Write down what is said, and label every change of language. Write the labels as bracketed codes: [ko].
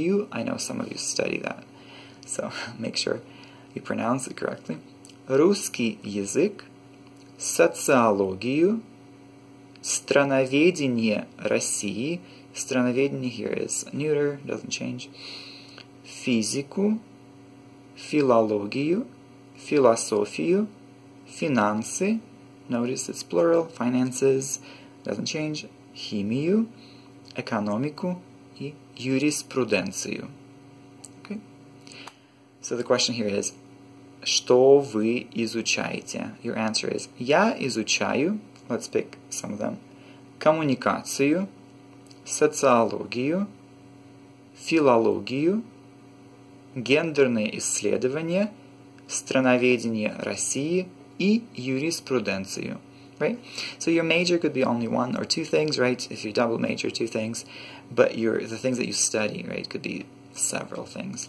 [en] I know some of you study that, so make sure you pronounce it correctly. [ru] Русский язык, социологию, страноведение России. [en] Страноведение here is neuter, doesn't change. [ru] Физику, филологию, философию, финансы. [en] Notice it's plural. Finances doesn't change. [ru] Химию, экономику и юриспруденцию. [en] Okay. So the question here is, [ru] что вы изучаете? [en] Your answer is, [ru] я изучаю, [en] let's pick some of them, [ru] коммуникацию, социологию, филологию, гендерные исследования, страноведение России и юриспруденцию. [en] Right? So your major could be only one or two things, right? If you double major, two things. But the things that you study, right, could be several things.